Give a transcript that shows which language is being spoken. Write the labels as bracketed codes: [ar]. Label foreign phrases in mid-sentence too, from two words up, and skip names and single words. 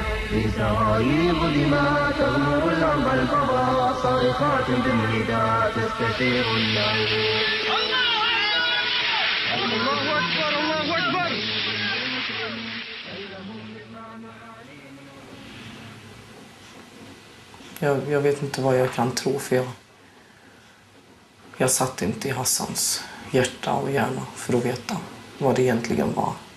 [ar] في سراييض دماء تغمر الأرض الفضاء صارخات بالنداء تستثير النائمين الله أكبر الله أكبر. [sv] Jag vet inte vad jag kan tro, för jag satt inte i Hassans hjärta och hjärna för att veta vad det egentligen var.